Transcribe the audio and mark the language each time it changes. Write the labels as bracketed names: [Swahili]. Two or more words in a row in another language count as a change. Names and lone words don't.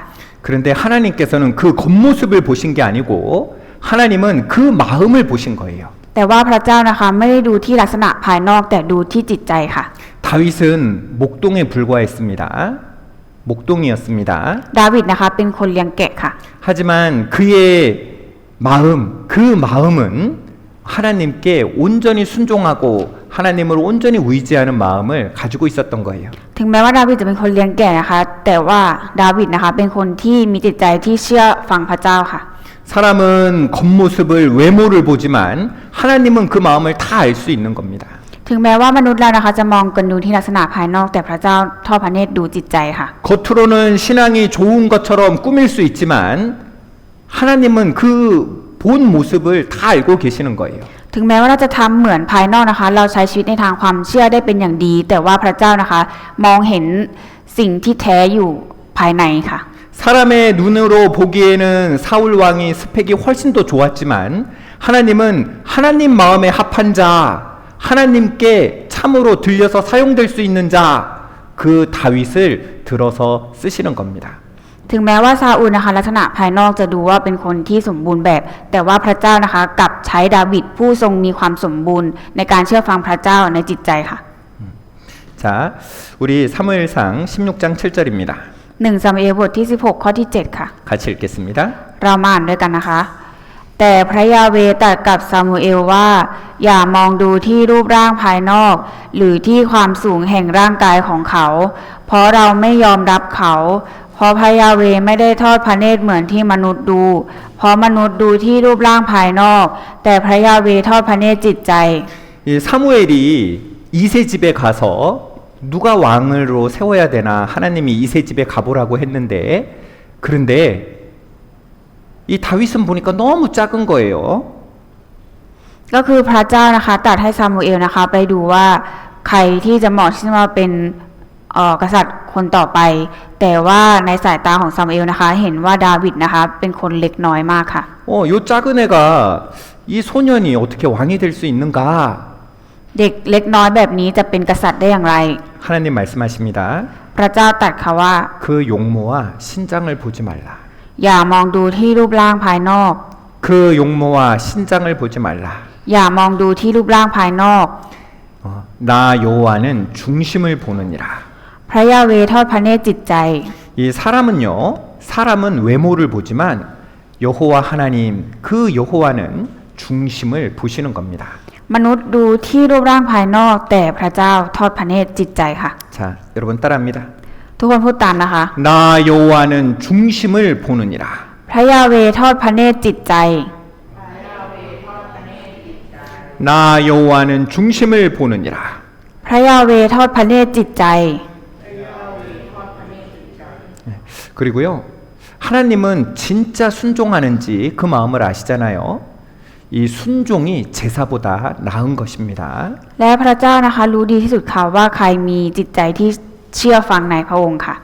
[Korean] 그런데 하나님께서는 그 겉모습을 보신 게 아니고 하나님은 그 마음을 보신 거예요. [Thai] แต่ว่าพระเจ้านะคะไม่ได้ดูที่ลักษณะภายนอกแต่ดูที่จิตใจค่ะ [Korean] 다윗은 목동에 불과했습니다. 목동이었습니다. [Thai] ดาวิดนะคะเป็นคนเลี้ยงแกะค่ะ [Korean] 하지만 그의 마음, 그 마음은 하나님께 온전히 순종하고 하나님을 온전히 의지하는 마음을 가지고 있었던 거예요. [Thai] ถึงแม้ว่าดาวิดจะเป็นคนเลี้ยงแกะนะคะแต่ว่าดาวิดนะคะเป็นคนที่มีจิตใจที่เชื่อฟังพระเจ้าค่ะ [Korean] 사람은 겉모습을 외모를 보지만 하나님은 그 마음을 다 알 수 있는 겁니다. [Thai] ถึงแม้ว่ามนุษย์เรานะคะจะมองกันดูที่ลักษณะภายนอกแต่พระเจ้าทอดพระเนตรดูจิตใจค่ะ [Korean] 겉으로는 신앙이 좋은 것처럼 꾸밀 수 있지만 하나님은 그 본 모습을 다 알고 계시는 거예요. [Thai] ถึงแม้ว่าเราจะทำเหมือนภายนอกนะคะเราใช้ชีวิตในทางความเชื่อได้เป็นอย่างดี แต่ว่าพระเจ้านะคะมองเห็นสิ่งที่แท้อยู่ภายในค่ะ [Korean] 사람의 눈으로 보기에는 사울 왕이 스펙이 훨씬 더 좋았지만 하나님은 하나님 마음에 합한 자, 하나님께 참으로 들려서 사용될 수 있는 자, 그 다윗을 들어서 쓰시는 겁니다. [Thai] ถึงแม้ว่าซาอูลนะคะลักษณะภายนอกจะดูว่าเป็นคนที่สมบูรณ์แบบ แต่ว่าพระเจ้านะคะกลับใช้ดาวิดผู้ทรงมีความสมบูรณ์ในการเชื่อฟังพระเจ้าในจิตใจค่ะ [Korean] 자, 우리 사무엘상 16장 7절입니다. [Thai] 1 ซามูเอลบทที่16ข้อที่7ค่ะ [Korean] 같이 읽겠습니다. [Thai] เรามาอ่านด้วยกันนะคะ แต่พระยาเวห์ตรัสกับซามูเอลว่าอย่ามองดูที่รูปร่างภายนอก หรือที่ความสูงแห่งร่างกายของเขา เพราะเราไม่ยอมรับเขา เพราะพระยาเวห์ไม่ได้ทอดพระเนตรเหมือนที่มนุษย์ดู เพราะมนุษย์ดูที่รูปร่างภายนอก แต่พระยาเวห์ทอดพระเนตรจิตใจ [Korean] 이 사무엘이 이세 집에 가서 누가 왕으로 세워야 되나 하나님이 이세 집에 가보라고 했는데 그런데 이 다윗은 보니까 너무 작은 거예요. [Thai] ก็คือพระเจ้านะคะตรัสให้ซามูเอลนะคะไปดูว่าใครที่จะเหมาะที่จะมาเป็นกษัตริย์คนต่อไป แต่ว่าในสายตาของซามูเอลนะคะเห็นว่าดาวิดนะคะเป็นคนเล็กน้อยมากค่ะ [Korean] 요 작은 애가 이 소년이 어떻게 왕이 될 수 있는가? [Thai] เด็กเล็กน้อยแบบนี้จะเป็นกษัตริย์ได้อย่างไร [Korean] 하나님 말씀하십니다. [Thai] พระเจ้าตรัสค่ะว่า [Korean] 그 용모와 신장을 보지 말라. [Thai] อย่ามองดูที่รูปร่างภายนอก [Korean] 그 용모와 신장을 보지 말라. [Thai] อย่ามองดูที่รูปร่างภายนอก [Korean] 나 여호와는 중심을 보느니라. [Thai] พระยาเวห์ทอดพระเนตรจิตใจ [Korean] 이 사람은요, 사람은 외모를 보지만 여호와 하나님, 그 여호와는 중심을 보시는 겁니다. [Thai] มนุษย์ดูที่รูปร่างภายนอก แต่พระเจ้าทอดพระเนตรจิตใจค่ะ [Korean] 자, 여러분 따라합니다. [Thai] ทุกคนพูดตามนะคะ [Korean] 나 여호와는 중심을 보느니라. [Thai] พระยาเวห์ทอดพระเนตรจิตใจ [Korean] 나 여호와는 중심을 보느니라. [Thai] พระยาเวห์ทอดพระเนตรจิตใจ [Korean] 그리고요, 하나님은 진짜 순종하는지 그 마음을 아시잖아요. 이 순종이 제사보다 나은 것입니다. [Thai] และพระเจ้านะคะรู้ดีที่สุดค่ะว่าใครมีจิตใจที่เชื่อฟังในพระองค์ค่ะ